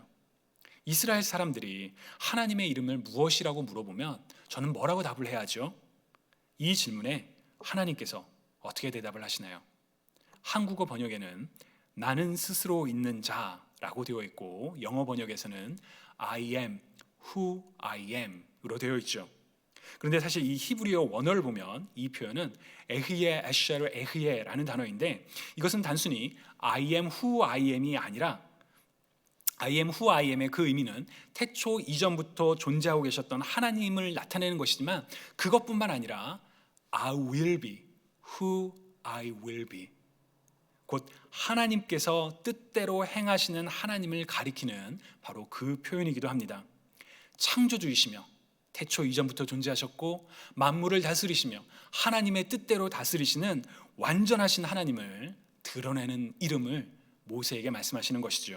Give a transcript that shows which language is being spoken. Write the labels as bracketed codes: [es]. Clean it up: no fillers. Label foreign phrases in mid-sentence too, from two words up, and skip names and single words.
[ko] 이스라엘 사람들이 하나님의 이름을 무엇이라고 물어보면 저는 뭐라고 답을 해야 하죠? 이 질문에 하나님께서 어떻게 대답을 하시나요? 한국어 번역에는 나는 스스로 있는 자라고 되어 있고 영어 번역에서는 [en] I am who I am [ko] 으로 되어 있죠. 그런데 사실 이 히브리어 원어를 보면 이 표현은 에흐예 에쉐르 에흐예라는 단어인데 이것은 단순히 [en] I am who I am [ko] 이 아니라 [en] I am who I am [ko] 의 그 의미는 태초 이전부터 존재하고 계셨던 하나님을 나타내는 것이지만 그것뿐만 아니라 [en] I will be who I will be, [ko] 곧 하나님께서 뜻대로 행하시는 하나님을 가리키는 바로 그 표현이기도 합니다. 창조주이시며 태초 이전부터 존재하셨고 만물을 다스리시며 하나님의 뜻대로 다스리시는 완전하신 하나님을 드러내는 이름을 모세에게 말씀하시는 것이죠.